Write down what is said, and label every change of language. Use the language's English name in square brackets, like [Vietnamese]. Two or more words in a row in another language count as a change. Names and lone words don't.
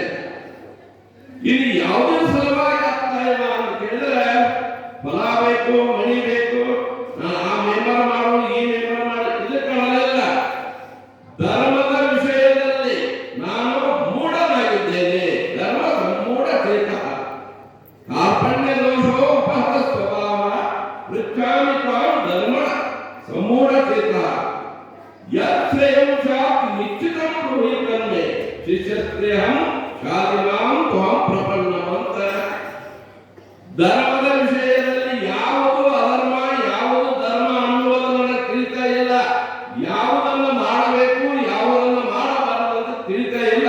[Kannada] ಇಲ್ಲಿ ಯಾವುದೇ ಸಲುವಾಗಿ ಆಗ್ತಾ ಇಲ್ಲ ಅಂತ ಕೇಳಿದ್ರೆ ಫಲ ಬೇಕು, ಮಣಿ ಬೇಕು, ಆ ಮೆಂಬರ್ ಮಾಡು, ಈ ಮೆಂಬರ್ ಮಾಡು, ಇದಕ್ಕಾಗಲ್ಲ. ಧರ್ಮದ ವಿಷಯದಲ್ಲಿ ನಾನು ಮೂಢನಾಗಿದ್ದೇನೆ. [Sanskrit] ಧರ್ಮ ಸಮೂಢ ಚೇತ ಕಾರ್ಪಣ್ಯ ದೋಷೋ ಉಪಹತ ಸ್ವಭಾವ ಪೃಚ್ಛಾಮಿ ತ್ವಾಂ ಧರ್ಮ ಸಮೂಢ ಚೇತ ಯತ್ಸಯಂ ಶಾತ್ ನಿಶ್ಚಿತಂ ಬ್ರೂಹಿತನ್ಮೇ ಶಿಷ್ಯಸ್ತ್ರೇಹಂ ಶಾದಿಮಾಂ ತ್ವಾಂ ಪ್ರಪನ್ನಂ ಅಂತ. [Kannada] ಧರ್ಮದ ವಿಷಯದಲ್ಲಿ ಯಾವುದು ಅಧರ್ಮ, ಯಾವುದು ಧರ್ಮ ಅನ್ನುವುದನ್ನು ತಿಳಿತಾ ಇಲ್ಲ. ಯಾವುದನ್ನು ಮಾಡಬೇಕು, ಯಾವುದನ್ನು ಮಾಡಬಾರದು ಅಂತ ತಿಳಿತಾ ಇಲ್ಲ.